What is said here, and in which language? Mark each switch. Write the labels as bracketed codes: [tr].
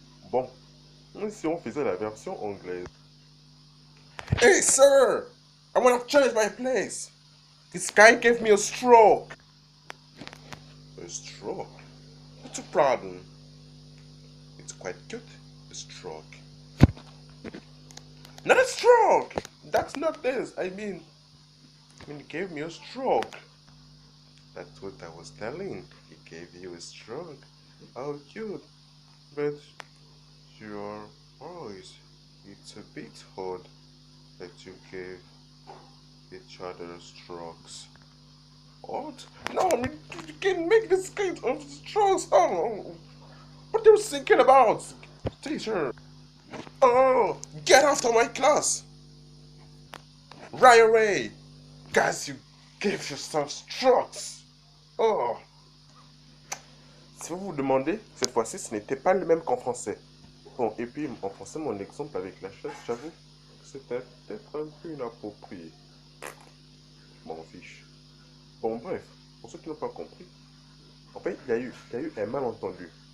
[fr] Bon, si on faisait la version anglaise. [en] Hey sir! I wanna change my place! This guy gave me a stroke! A stroke. What's the problem? It's quite cute. A stroke. Not a stroke! That's not this. I mean, he gave me a stroke. That's what I was telling. He gave you a stroke. How cute. But your voice, it's a bit odd that you gave each other strokes. What? No, I mean, you can make this kind of strokes. Oh, what are you thinking about? Teacher. Oh, get after my class! Right away! Guys, you gave yourself strokes! Oh! [fr] Si vous vous demandez, cette fois-ci, ce n'était pas le même qu'en français. Bon, et puis en français, mon exemple avec la chaise, j'avoue, C'était peut-être un peu inapproprié. je m'en fiche. Bon, bref, pour ceux qui n'ont pas compris, en fait, il y a eu un malentendu.